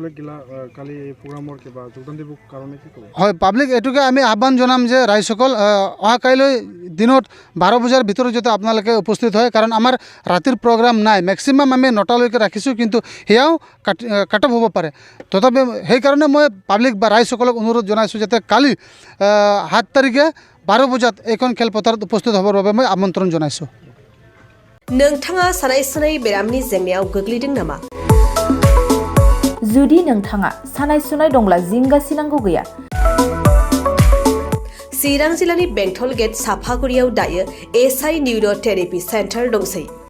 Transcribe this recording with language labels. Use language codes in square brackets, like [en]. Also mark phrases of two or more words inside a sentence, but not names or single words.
[as] হয়, পাব্লিক এইটোকে আমি আহ্বান জনাম যে ৰাইজসকল অহা কাইলৈ দিনত 12 বজাৰ ভিতৰত যাতে আপোনালোকে উপস্থিত হয়। কাৰণ আমাৰ ৰাতিৰ প্ৰগ্ৰাম নাই, মেক্সিমাম আমি 9টালৈকে ৰাখিছোঁ, কিন্তু সেয়াও [en] cut off [as] হ'ব পাৰে। তথাপি সেইকাৰণে মই পাব্লিক বা ৰাইজসকলক অনুৰোধ জনাইছোঁ যাতে কালি 7 তাৰিখে 12 বজাত এইখন খেলপথাৰত উপস্থিত হ'বৰ বাবে মই আমন্ত্ৰণ জনাইছোঁ। [brx] नोंथाङा सानाय सुनाय बेरामनि जेंनायाव गोग्लैदों नामा? जुदि नोंथाङा सानाय सुनाय दंब्ला जिंगासिनांगौ गैया। चिरां जिल्लानि बेंटल गेट साफागुरियाव दायो ASSU निउर' थेरापि सेन्टार दंसै।